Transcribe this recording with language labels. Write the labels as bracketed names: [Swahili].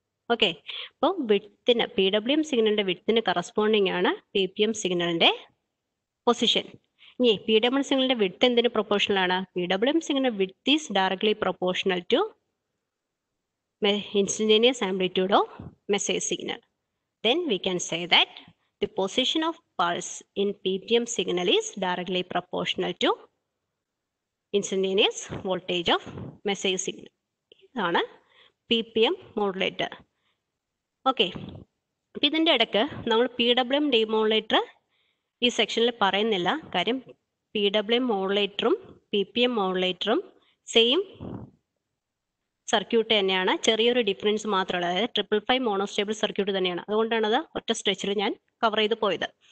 [Malayalam] Okay, അപ്പോൾ വിഡ്ത്തിന് PWM സിഗ്നലിന്റെ വിഡ്ത്തിന് corresponding ആണ് PPM സിഗ്നലിന്റെ പൊസിഷൻ. ഇനി PWM സിഗ്നലിന്റെ വിഡ്ത്ത് എന്തിന് പ്രൊപ്പോർഷണൽ ആണ്? [English] PWM signal width is directly proportional to instantaneous amplitude of message signal. Then we can say that the position of pulse in PPM signal is directly proportional to instantaneous voltage of message signal. [Malayalam] ഇതാണ് PPM modulator. Okay, അപ്പം ഇതിൻ്റെ ഇടയ്ക്ക് നമ്മൾ PWM demodulator ഈ സെക്ഷനിൽ പറയുന്നില്ല. കാര്യം PWM മോഡുലേറ്ററും PPM മോഡുലേറ്ററും same circuit തന്നെയാണ്, ചെറിയൊരു ഡിഫറൻസ് മാത്രമല്ല. അതായത് 555 മോണോസ്റ്റേബിൾ സർക്യൂട്ട് തന്നെയാണ്. അതുകൊണ്ടാണ് അത് ഒറ്റ സ്ട്രെച്ചിൽ ഞാൻ കവർ ചെയ്ത് പോയത്.